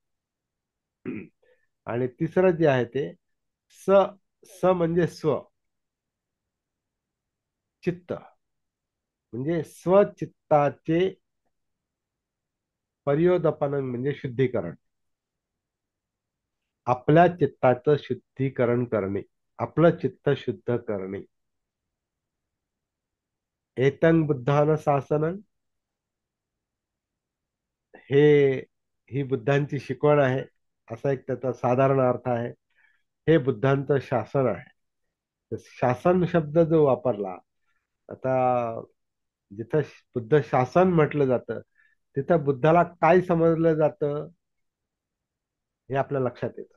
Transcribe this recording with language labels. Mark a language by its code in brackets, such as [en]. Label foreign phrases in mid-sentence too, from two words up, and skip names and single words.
[mr] आणि तिसरं जे आहे ते स, स म्हणजे स्व, चित्त, म्हणजे स्वचित्ताचे पर्योदपन म्हणजे शुद्धीकरण. आपल्या चित्ताचं शुद्धीकरण करणे, आपलं चित्त शुद्ध करणे. [pi] एतं बुद्धान शासनं, [mr] हे ही बुद्धांची शिकवण आहे, असा एक त्याचा साधारण अर्थ आहे. हे बुद्धांचं शासन आहे. तर शासन शब्द जो वापरला, आता जिथं बुद्ध शासन म्हटलं जातं, तिथं बुद्धाला काय समजलं जातं हे आपल्या लक्षात येतं.